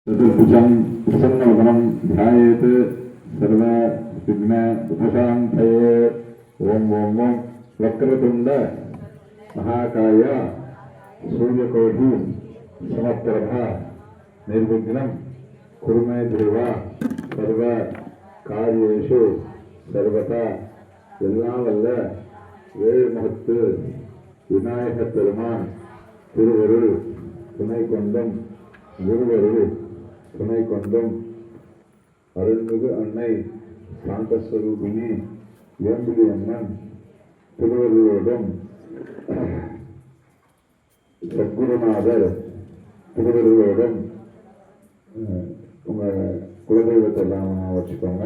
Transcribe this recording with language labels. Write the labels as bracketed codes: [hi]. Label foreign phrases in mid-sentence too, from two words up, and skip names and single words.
[sa] चतुर्भुजं प्रसन्नवदनं ध्यायेत् सर्व विघ्न उपशान्तये। ओम ओम ओम वक्रतुंड महाकाय सूर्यकोटि समप्रभा निर्विघ्नं कुरु मे देव सर्व कार्येषु सर्वदा [ta] எல்லாம் வல்ல ஏழுமுகத்து விநாயக பெருமான் திருவருள் துணை கொண்டும் குருவருள் துணை கொண்டும் அருள்மிகு அன்னை சாந்தஸ்வரூபிணி வேம்பிலி அம்மன் திருவருளோடும் சத்குருநாதர் திருவருளோடும் உங்க குலதெய்வத்தை எல்லாம் வச்சுக்கோங்க.